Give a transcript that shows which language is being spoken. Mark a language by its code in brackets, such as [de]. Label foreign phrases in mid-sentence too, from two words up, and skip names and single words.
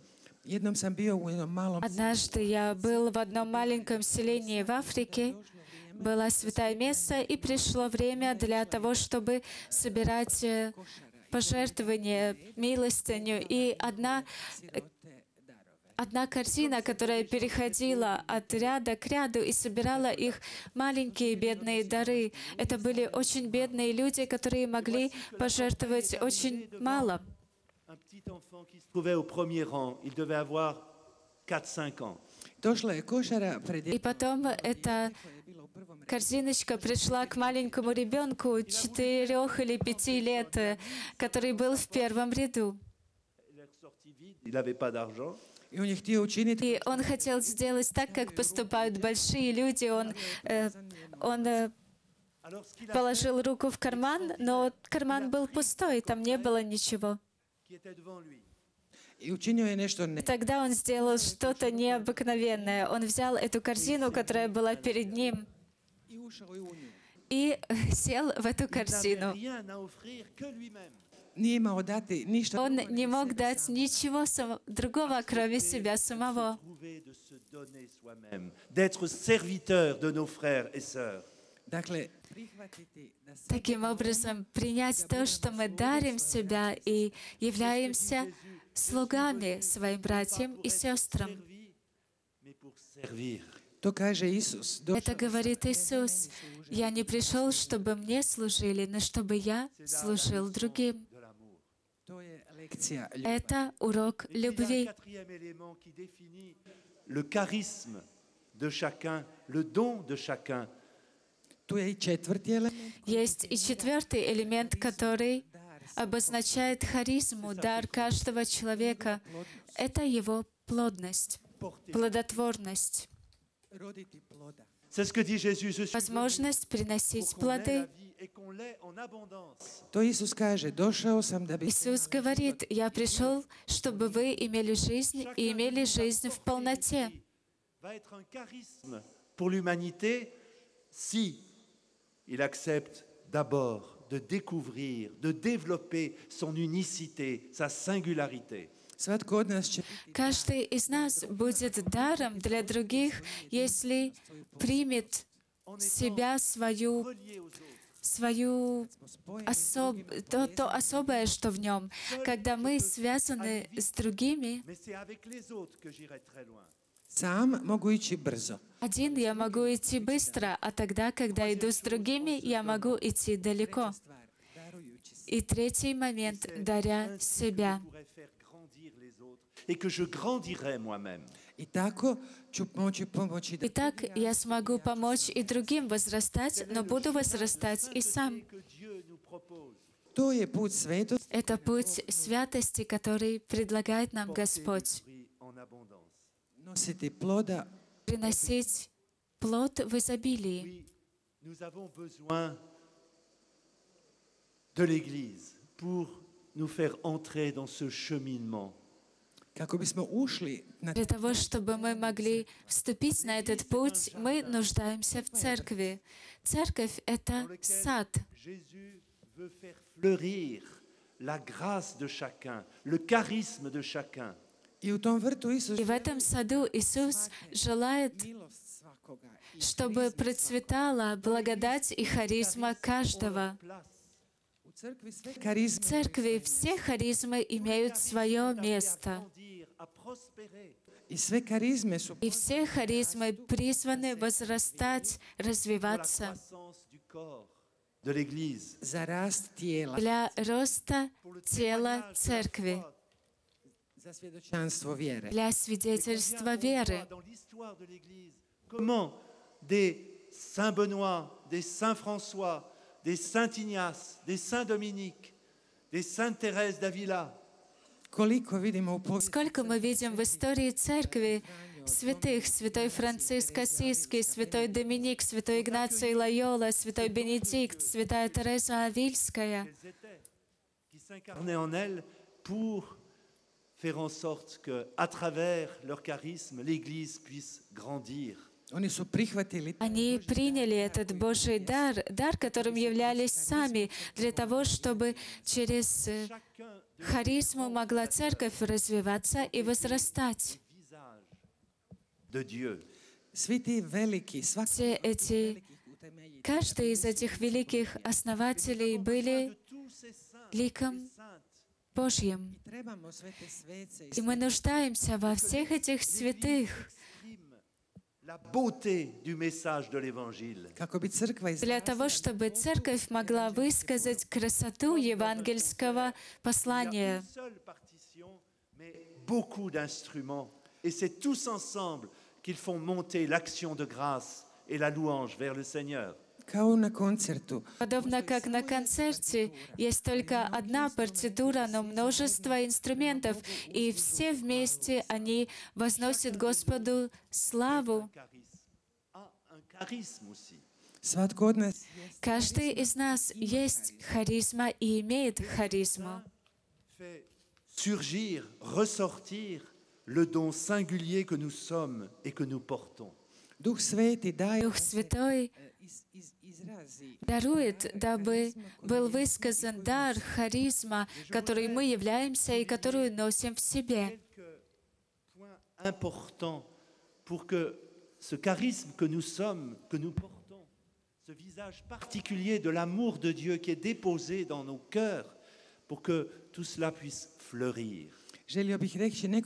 [hr] Jednom sam bio u jednom malom [ru] Однажды я был в одном маленьком селении в Африке, была святая месса, и пришло время для того, чтобы собирать пожертвования, милостыню. И одна корзина, которая переходила от ряда к ряду и собирала их маленькие бедные дары. Это были очень бедные люди, которые могли пожертвовать очень мало. [fr] Un petit enfant qui se trouvait au premier rang, il devait avoir 4-5 ans. [hr] Došla je košara pred [ru] И потом эта корзиночка пришла к маленькому ребенку 4 или 5 лет, который был в первом ряду. [fr] Il est ressorti vide, il n'avait pas d'argent. [hr] i on je htio učiniti [ru] И он хотел сделать так, как поступают большие люди. Он [fr] Alors ce qu'il a [ru] положил руку в карман, но карман был пустой, там не было ничего. [fr] qui était devant lui, [hr] i učinio je nešto [ru] Тогда он сделал что-то необыкновенное. Он взял эту корзину, которая была перед ним, [hr] i ušao je u nju. [ru] и сел в эту [fr] il n'avait [ru] корзину. [fr] rien à offrir que lui-même. [hr] Nije imao dati ništa [ru] Он [hr] drugo [ru] не [hr] nego [ru] мог [hr] sebe [ru] дать [hr] samog. [ru] ничего другого, кроме себя самого. [fr] Trouver de se donner soi-même, d'être serviteur de nos frères et sœurs. [hr] Dakle, prihvatiti da se [ru] Таким образом, принять то, что мы дарим себя и являемся слугами своим братьям и сестрам. [fr] Servi, mais pour servir. [hr] to kaže Isus. [ru] Это говорит Иисус. «Я не пришел, чтобы мне служили, но чтобы я служил другим». [fr] De l'amour. [hr] To je lekcija ljubavi. [ru] Это урок [fr] Il y a un [ru] любви. [fr] quatrième élément qui définit le charisme de chacun, le don de chacun. [hr] Tu je i četvrti element. [ru] Есть и четвертый элемент, который обозначает харизму, дар каждого человека. Это его плодность, плодотворность, [hr] Roditi ploda. [fr] C'est ce que dit Jésus. Je suis venu [ru] возможность приносить [fr] pour qu'on ait la [ru] плоды. [fr] vie et qu'on l'ait en abondance. [hr] To Isus kaže, došao sam da bi [ru] Иисус говорит, «Я пришел, чтобы вы имели жизнь и имели жизнь в полноте». [fr] Va être un charisme pour l'humanité si il accepte d'abord de découvrir, de développer son unicité, sa singularité. [hr] svatko od nas će [ru] Каждый из нас будет даром для других, если примет себя, [fr] Relié aux autres. [ru] свою то особое, что в нем. Когда мы связаны с другими, [fr] Mais c'est avec les autres que j'irai très loin. [hr] sam mogu ići brzo. [ru] один я могу идти быстро, а тогда, когда иду с другими, я могу идти далеко. [hr] Stvar, darujući se. [ru] И третий момент, даря себя. [fr] Je pourrais faire grandir les autres et que je grandirai moi-même. [hr] I tako ću moći pomoći da [ru] Итак, я смогу помочь и другим возрастать, но буду возрастать и сам. [fr] Que Dieu nous propose. [hr] to je put svetosti. [ru] Это путь святости, который предлагает нам Господь. [fr] Fruits en abondance. [hr] Nositi ploda, [ru] Приносить плод в изобилии. [fr] Oui, nous avons besoin de l'Église pour nous faire entrer dans ce cheminement. [hr] kako bismo ušli na [ru] Для того, чтобы мы могли вступить на этот путь, мы нуждаемся в церкви. Церковь — это сад, [fr] Jésus veut faire fleurir la grâce de chacun, le charisme de chacun. [hr] i u tom vrtu Isus [ru] и в этом саду Иисус желает, [hr] milost svakoga. I [ru] чтобы процветала благодать и харизма каждого. [fr] Place. [hr] u crkvi sve karizme [ru] В церкви все харизмы имеют свое место, [fr] Grandir, à prospérer. [hr] i sve karizme su [ru] и все харизмы призваны возрастать, [fr] Pour la [ru] развиваться [fr] croissance du corps de l'Église. [hr] za rast tijela, [ru] для роста тела церкви, [hr] za svjedočanstvo vjere. [ru] для свидетельства веры. [fr] Dans l'histoire de l'Église, comment des Saint Benoît, des Saint François, des Saint Ignace, des Saint Dominique, des Sainte Thérèse d'Avila, [hr] Koliko vidimo u povijesti [ru] Сколько мы видим в истории церкви святых, святой Франциск Ассизский, святой Доминик, святой Игнаций Лойола, святой Бенедикт, святая Тереза Авильская, [fr] qu'elles étaient, qui s'incarnaient en elles pour faire en sorte qu'à travers leur charisme, l'Église puisse grandir. [hr] oni su prihvatili [ru] они приняли этот Божий дар, которым являлись сами, для того, чтобы через [fr] Chacun [ru] харизму могла церковь развиваться и возрастать. [fr] visage de Dieu. [hr] svi ti veliki, svaki [ru] Все эти, [hr] utemeljitelji. [ru] каждый из этих великих основателей были [fr] De tous ces saints [ru] ликом [fr] et saintes, [ru] Божьим. [hr] Trebamo sve te svece i [ru] И мы нуждаемся во всех этих святых, [fr] exprime la beauté du message de l'Évangile. [hr] kako bi crkva [ru] для того, чтобы церковь могла высказать красоту евангельского [fr] Il y a [ru] послания. [fr] une seule partition, mais beaucoup d'instruments. Et c'est tous ensemble qu'ils font monter l'action de grâce et la louange vers le Seigneur. [hr] kao na koncertu. [ru] Подобно как на концерте есть только одна партитура, но множество инструментов, и все вместе они возносят Господу славу. [fr] Un charisme aussi. [hr] Svatko od nas [ru] Каждый из нас есть харизма и имеет харизму. [fr] Fait surgir, ressortir le don singulier que nous sommes et que nous portons. [hr] Duh Sveti daje [ru] Дух Святой [hr] izrazi [ru] дарует, дабы был высказан дар, харизма, который мы являемся и которую носим в себе. [fr] Quelques points importants pour que ce charisme que nous sommes, que nous portons, ce visage particulier de l'amour de Dieu qui est déposé dans nos cœurs, pour que tout cela puisse fleurir. [hr] Želio bih reći neko